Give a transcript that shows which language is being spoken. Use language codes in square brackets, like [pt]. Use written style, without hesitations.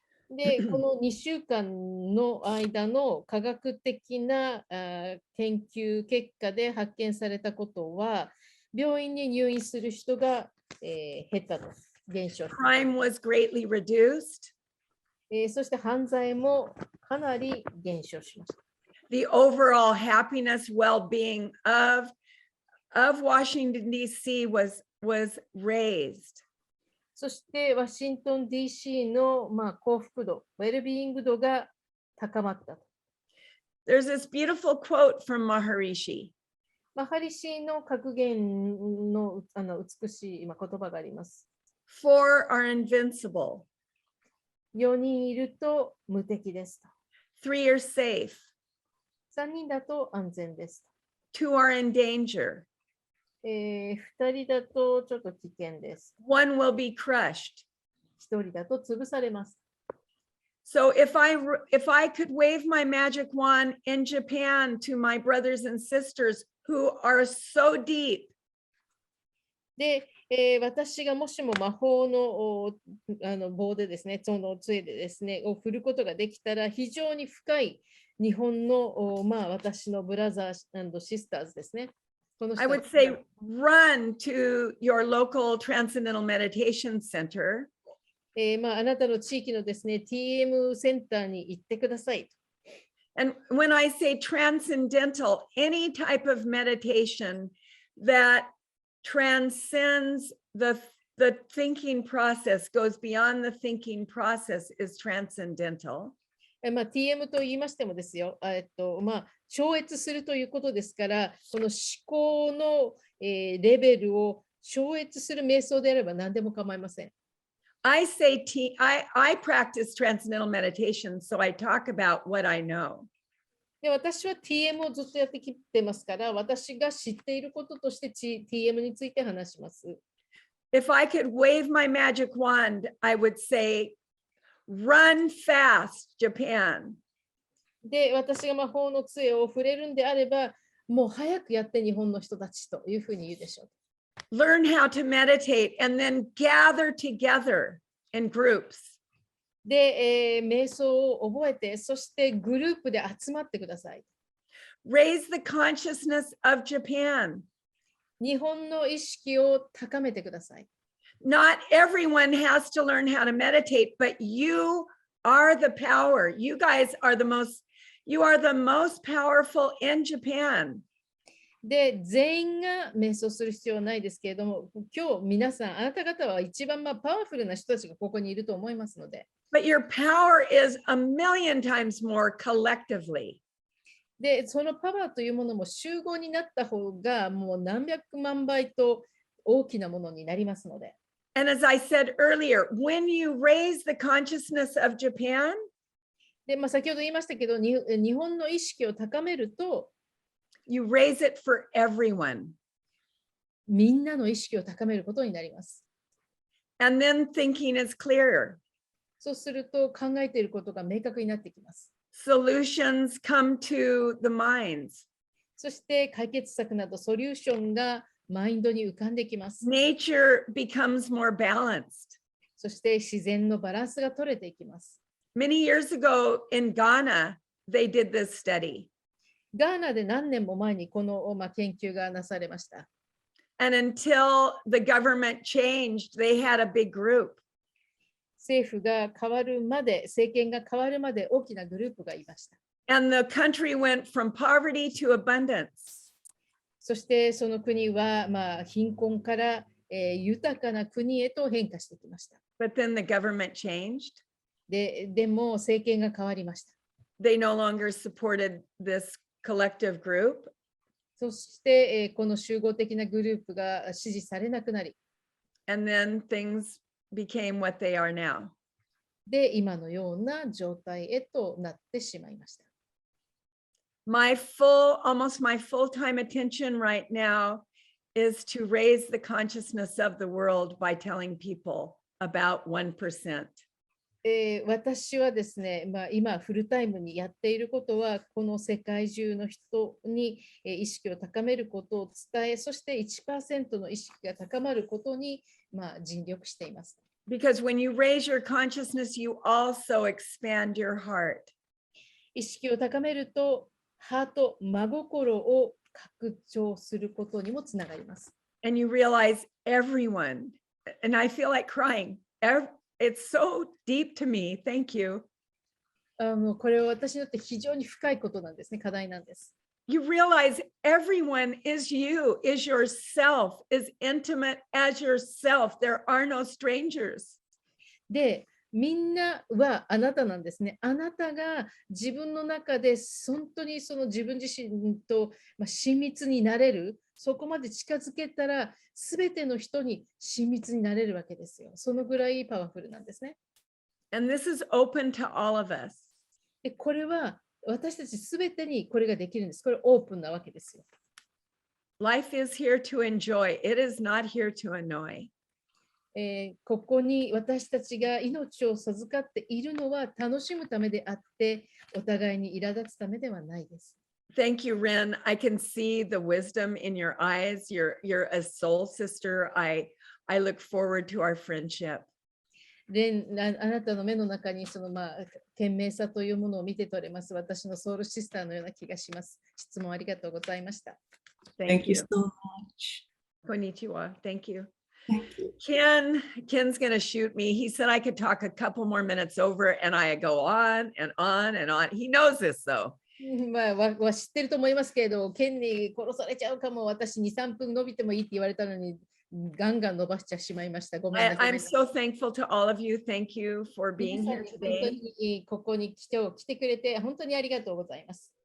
[ja] で、この2週間の間の科学的な研究結果で発見されたことは、病院に入院する人が減ったと、減少した。 [en] Crime was greatly reduced. [ja] そして犯罪もかなり減少しました。 [en] The overall happiness, well-being of Washington, D.C. was raised. [ja] そしてワシントン DC の幸福度、ウェルビーイング度が高まった。 [en] there's this beautiful quote from Maharishi. [ja] マハリシの格言の美しい言葉があります。 [en] Four are invincible. [ja] 4人いると無敵ですと。 [en] Three are safe. [ja] 3人だと安全です [en] 2 are in danger. [ja] と。 2人だとちょっと危険です。 [en] 1 will be crushed. [ja] 1人だと潰されます。 [en] So if I could wave my magic wand in Japan to my brothers and sisters who are so deep, [ja] で、私がもしも魔法の棒でですね、その杖でですね、を振ることができたら、非常に深い日本の、私のブラザーシスターズですね。この人 [en] I would say run to your local Transcendental Meditation Center. [ja] あなたの地域のですね、TM センターに行ってください。 [en] And when I say transcendental, any type of meditation that transcends the thinking process, goes beyond the tthinking process is transcendental. [ja] TM と言いましてもですよ、超越するということですから、この思考の、レベルを超越する瞑想であれば何でも構いません。 [en] I practice transcendental meditation, so I talk about what I know. [ja] で、私は TM をずっとやってきてますから、私が知っていることとして、TM について話します。 [en] If I could wave my magic wand, I would say, run fast, Japan. [ja] で、私が魔法の杖を触れるんであれば、もう早くやって日本の人たちというふうに言うでしょう。 [en] Learn how to meditate and then gather together in groups. [ja] で、瞑想を覚えて、そしてグループで集まってください。 [en] Raise the consciousness of Japan. [ja] 日本の意識を高めてください。 [en] Not everyone has to learn how to meditate, but you are the power. You guys are the most powerful in Japan. [ja] で、全員が瞑想する必要はないですけれども、今日皆さん、あなた方は一番パワフルな人たちがここにいると思いますので。 [en] But your power is a million times more collectively. [ja] で、そのパワーというものも集合になった方がもう何百万倍と大きなものになりますので。 [en] And as I said earlier, when you raise the consciousness of Japan, [ja] で、先ほど言いましたけど、日本の意識を高めると、 [en] you raise it for everyone. [ja] みんなの意識を高めることになります。 [en] And then thinking is clearer. [ja] そうすると考えていることが明確になってきます。 [en] Solutions come to the minds. [ja] そして解決策などソリューションがマインドに浮かんできます。 [en] Nature becomes more balanced. [ja] そして自然のバランスが取れていきます。 [en] Many years ago in Ghana, they did this study. [ja] ガーナで何年も前にこの、研究がなされました。 [en] And until the government changed, they had a big group. [ja] 政府が変わるまで、政権が変わるまで大きなグループがいました。 [en] And the country went from poverty to abundance. [ja] そしてその国は、貧困から、豊かな国へと変化してきました。 [en] But then the government changed. [ja] でも政権が変わりました。 [en] They no longer supported this collective group. [ja] そして、この集合的なグループが支持されなくなり。 [en] And then things became what they are now. [ja] で、今のような状態へとなってしまいました。 [en] Almost my full-time attention right now is to raise the consciousness of the world by telling people about 1%. [ja] 私はですね、今フルタイムにやっていることは、この世界中の人に意識を高めることを伝え、そして 1% の意識が高まることに尽力しています。 [en] Because when you raise your consciousness, you also expand your heart. [ja] 意識を高めると、ハート、真心を拡張することにもつながります。 [en] And you realize everyone, and I feel like crying. It's so deep to me. Thank you. [ja] これは私にとって非常に深いことなんですね。課題なんです。 [en] You realize everyone is you, is yourself, is intimate as yourself. There are no strangers. [ja] で、みんなはあなたなんですね。あなたが自分の中で本当にその自分自身と親密になれる、そこまで近づけたら、すべての人に親密になれるわけですよ。そのぐらいパワフルなんですね。 [en] And this is open to all of us. [ja] で、これは私たちすべてにこれができるんです。これオープンなわけですよ。 [en] Life is here to enjoy. It is not here to annoy. [ja] ここに私たちが命を授かっているのは楽しむためであって、お互いに苛立つためではないです。 [en] Thank you, Ren. I can see the wisdom in your eyes. You're a soul sister. I look forward to our friendship. [ja] あなたの目の中にその賢明さというものを見て取れます。私のソウルシスターのような気がします。質問ありがとうございました。 [en] Thank you so much. [ja] こんにちは. [en] Thank you. Thank you. Ken's going to shoot me. He said I could talk a couple more minutes over and I go on and on and on. He knows this though. [ja] 知ってると思いますけれど、ケンに殺されちゃうかも、私2、3分伸びてもいいって言われたのに、ガンガン伸ばしちゃしまいました。ごめんなさい。 [en] I'm so thankful to all of you. Thank you for being here [ja] 本当 [en] today. [ja] にここに来てくれて、本当にありがとうございます。